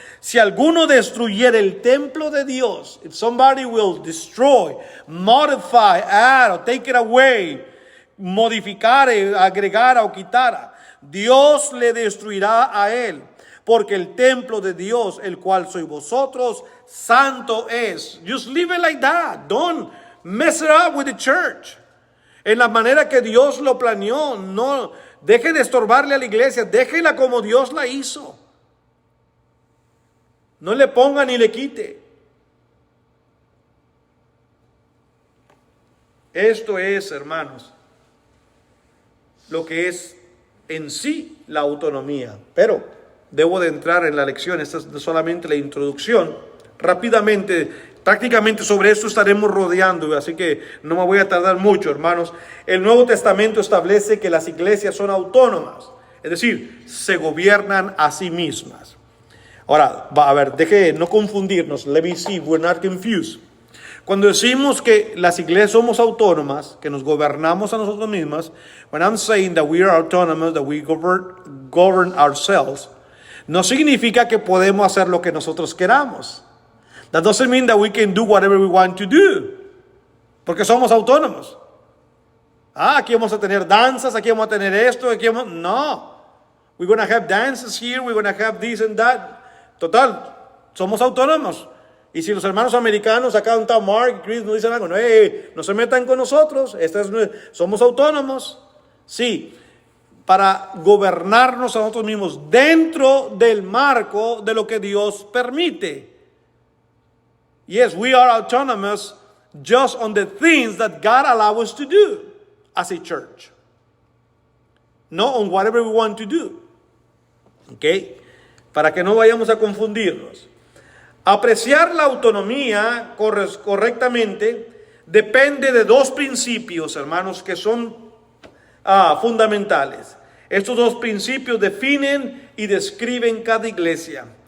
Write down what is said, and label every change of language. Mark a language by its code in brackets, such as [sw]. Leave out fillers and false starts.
[es] Si alguno destruyera el templo de Dios, [en] if somebody will destroy, modify, add, or take it away, [es] modificar, agregar o quitar, Dios le destruirá a él. Porque el templo de Dios, el cual sois vosotros, santo es. [en] Just leave it like that. Don't mess it up with the church. [es] En la manera que Dios lo planeó, no deje de estorbarle a la iglesia, déjela como Dios la hizo. No le ponga ni le quite. Esto es, hermanos, lo que es en sí la autonomía. Pero debo de entrar en la lección, esta es solamente la introducción. Rápidamente, prácticamente sobre esto estaremos rodeando, así que no me voy a tardar mucho, hermanos. El Nuevo Testamento establece que las iglesias son autónomas, es decir, se gobiernan a sí mismas. Ahora, a ver, deje no confundirnos. [en] Let me see, we're not confused. [es] Cuando decimos que las iglesias somos autónomas, que nos gobernamos a nosotros mismas, [en] when I'm saying that we are autonomous, that we govern ourselves, [es] no significa que podemos hacer lo que nosotros queramos. [en] That doesn't mean that we can do whatever we want to do. [es] Porque somos autónomos. Aquí vamos a tener danzas, aquí vamos a tener esto, No. [en] We're going to have dances here, we're going to have this and that. [es] Total, somos autónomos. Y si los hermanos americanos, acá está Mark y Chris, nos dicen algo, no se metan con nosotros, somos autónomos. Sí, para gobernarnos a nosotros mismos dentro del marco de lo que Dios permite. [en] Yes, we are autonomous just on the things that God allows us to do as a church. Not on whatever we want to do. [es] Okay? Para que no vayamos a confundirnos. Apreciar la autonomía correctamente depende de dos principios, hermanos, que son fundamentales. Estos dos principios definen y describen cada iglesia.